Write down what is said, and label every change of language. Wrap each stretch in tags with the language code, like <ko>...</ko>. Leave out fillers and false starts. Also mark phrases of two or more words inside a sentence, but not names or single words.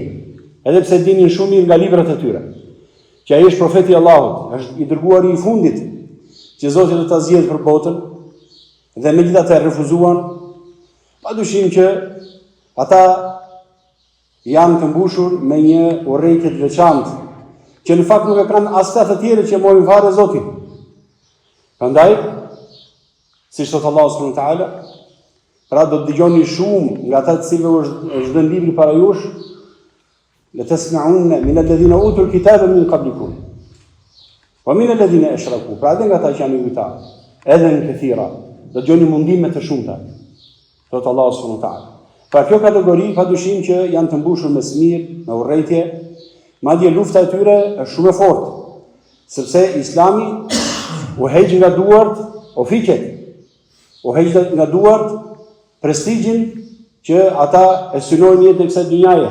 <sq>Edhe pse dinin shumë mirë nga librat e tyre, që ai është profeti i Allahut, është i dërguari i fundit, që Zoti do ta zgjedhë për botën, dhe megjithatë refuzuan, padyshim që ata janë të mbushur me një urrejtje të veçantë, që në fakt nuk e kanë as ata të tjerë që mohin fare Zotin. Prandaj, siç thot Allahu</sq> <ar>سبحانه وتعالى,</ar> <sq>pra do të dëgjoni shumë nga ata të cilëve është dhënë libri para jush,</sq> <ar>لتسمعن من الذين أوتوا الكتاب من قبلكم ومن الذين أشركوا.</ar> <sq>Pra edhe nga ata që janë ujtar, edhe në këthira, do të dëgjoni mundime të shumta, thot Allahu</sq> <ar>سبحانه وتعالى.</ar> <sq>Pra kjo kategori padyshim që janë të mbushur me smir, me urrejtje. Madje lufta e tyre është shumë e fortë, sepse Islami u heq nga duart ofiqet, u heq nga duart prestigjin që ata e synojnë jetën e kësaj dhunjaje.</sq>